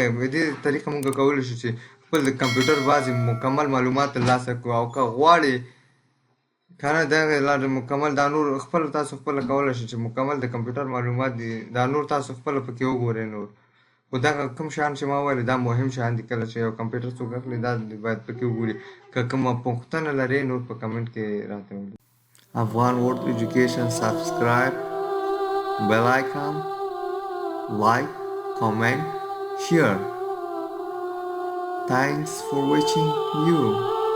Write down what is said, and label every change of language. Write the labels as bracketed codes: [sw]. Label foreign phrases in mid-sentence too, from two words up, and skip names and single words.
[ps] په دې طریقه مونږ کولی شو چې خپل د کمپیوټر بعضې مکمل معلومات ترلاسه کړو او که غواړې که نه دغه لارې مکمل دا نور خپله تاسو خپله کولی شئ چې مکمل د کمپیوټر معلومات دي دا نور تاسو خپله پکې وګورئ نور خو دغه کوم شیان چې ما وویل دا مهم شیان دي کله چې یو کمپیوټر څوک اخلي دا باید پکې وګوري که کومه پوښتنه لرئ نور په کمنټ کې راته ولیکئ [en] Afghan World Education subscribe, bell icon, like, comment, share. Thanks for watching you.